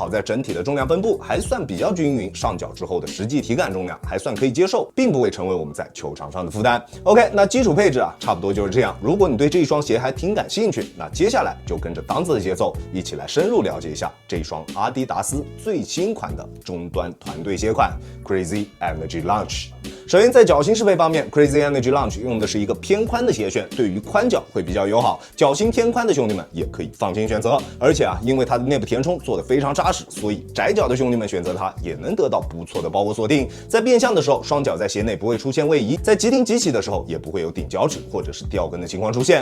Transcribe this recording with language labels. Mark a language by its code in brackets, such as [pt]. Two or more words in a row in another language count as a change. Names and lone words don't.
[zh] 好在整體的重量分布還算比較均匀，上脚之後的實際體感重量還算可以接受，并不会成为我們在球場上的負擔。OK， 那基礎配置差不多就是這樣。如果你對這一雙鞋還挺感興趣，那接下來就跟着當子的節奏，一起來深入了解一下這一雙阿迪達斯最新款的中端團隊鞋款 Crazy Energy Launch。首先在腳型適配方面 ，Crazy Energy Launch 用的是一個偏寬的鞋楦，對於寬腳會比較友好。腳型偏寬的兄弟們也可以放心選擇。而且因為它的內部填充做得非常扎實，所以窄腳的兄弟們選擇它也能得到不錯的包裹鎖定。在變向的時候，雙腳在鞋內不會出現位移；在急停急起的時候，也不會有頂腳趾或者是掉跟的情況出現。